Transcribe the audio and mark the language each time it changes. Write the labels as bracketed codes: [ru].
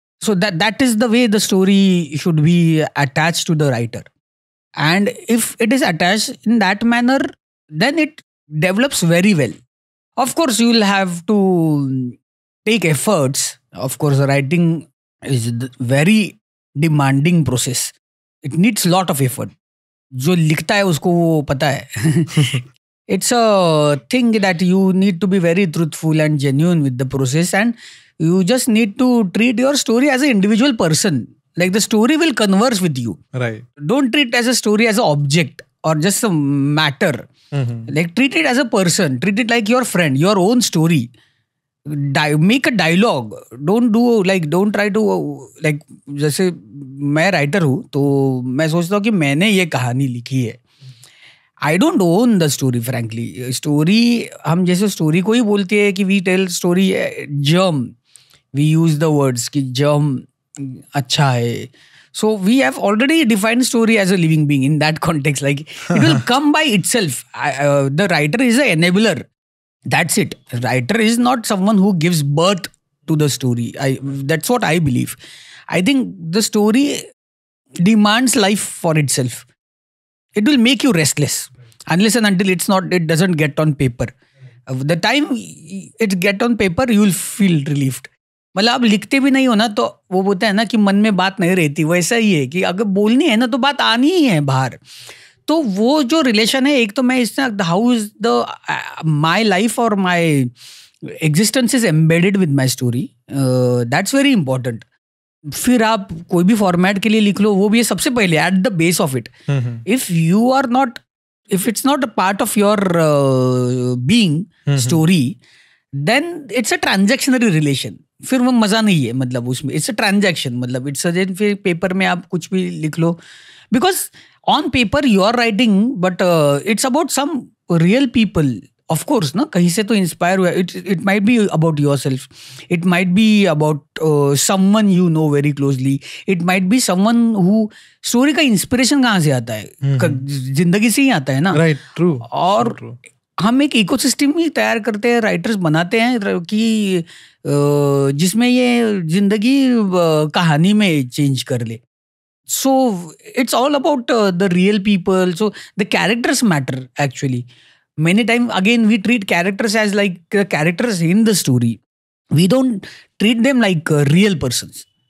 [en] So that is the way the story should be attached to the writer. And if it is attached in that manner, then it develops very well. Of course, you will have to take efforts. Of course, writing is very demanding process. It needs lot of effort. [hi] जो लिखता है उसको वो पता है. [en] It's a thing that you need to be very truthful and genuine with the process, and you just need to treat your story as an individual person. Like the story will converse with you. Right. Don't treat as a story as an object or just a matter. Like treat it as a person. Treat it like your friend, your own story. Make a dialogue. Don't try to like [hi] जैसे मैं writer हूँ तो मैं सोचता हूँ कि मैंने ये कहानी लिखी है. [en] I don't own the story, frankly. [hi] Story, हम जैसे story को ही बोलते हैं कि [en] we tell story germ. We use the words [hi] कि germ अच्छा है. [en] So we have already defined story as a living being in that context. Like it will come by itself. The writer is an enabler. That's it. Writer is not someone who gives birth to the story. That's what I believe. I think the story demands life for itself. It will make you restless unless and until it doesn't get on paper. The time it get on paper, you will feel relieved. [hi] मतलब आप लिखते भी नहीं हो ना तो वो बोलते हैं ना कि मन में बात नहीं रहती. वैसा ही है कि अगर बोलनी है ना तो बात आनी ही है बाहर. तो वो जो रिलेशन है, एक तो मैं इससे [en] How is the my life और my existence is embedded with my story, that's very important. [hi] फिर आप कोई भी फॉर्मेट के लिए लिख लो, वो भी है सबसे पहले [en] At the base of it. If you are not, if it's not a part of your being story, then it's a transactionary relation. [hi] फिर वो मजा नहीं है, मतलब उसमें [en] It's a transaction. [hi] मतलब इट्स फिर पेपर में आप कुछ भी लिख लो, [en] Because on paper you are writing, but it's about some real people. Of course, [hi] ना कहीं से तो इंस्पायर हुआ. [en] It might be about yourself. It might be about someone you know very closely. It might be someone who [hi] story का inspiration कहाँ से आता है, जिंदगी से ही आता है ना. [en] Right, true. [hi] और हम एक इकोसिस्टम ही तैयार करते हैं, राइटर्स बनाते हैं कि जिसमें ये जिंदगी कहानी में चेंज कर ले. [en] So it's all about the real people. So the characters matter actually. Many times again we treat characters as like characters in the story. We don't treat them like real persons.